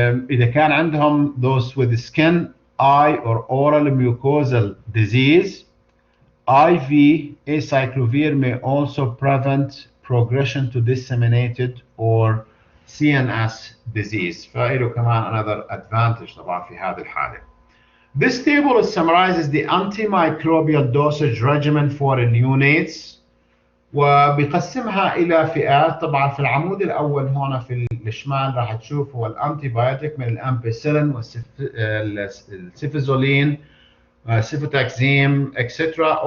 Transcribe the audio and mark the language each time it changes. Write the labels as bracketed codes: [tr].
[ar] إذا كان عندهم [en] those with skin, eye, or oral mucosal disease, IV acyclovir may also prevent progression to disseminated or CNS disease. [ar] فإله كمان [en] another advantage [ar] طبعا في هذه الحالة. [en] This table summarizes the antimicrobial dosage regimen for neonates [ar] وبيقسمها إلى فئات. طبعا في العمود الأول هنا في الشمال راح تشوف هو الأنتيبيوتيك من الأمبيسيلين والسيفازولين cefotaxime, etc.